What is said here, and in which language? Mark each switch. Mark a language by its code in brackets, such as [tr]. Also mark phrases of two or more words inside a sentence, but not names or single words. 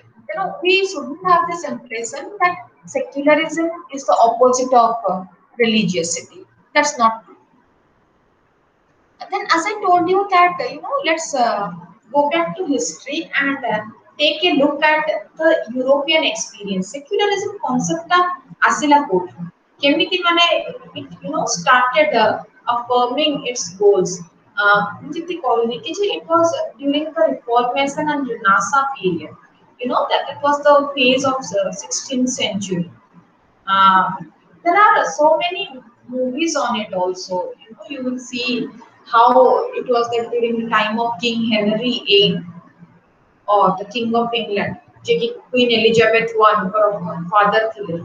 [en] We shouldn't have this impression that secularism is the opposite of religiosity. That's not true. Then as I told you that let's go back to history and take a look at the European experience. Secularism concept [or] ଆସିଲା କୋଉଠୁ କେମିତି ମାନେ [en] it started affirming its goals [or] ଯେମିତି କହିଲି କି ଯେ [en] it was during the reformation and NASA period, that it was the phase of 16th century. uh, there are so many movies on it also. You will see how it was that during the time of King Henry VIII or the King of England, Queen Elizabeth I, father thile.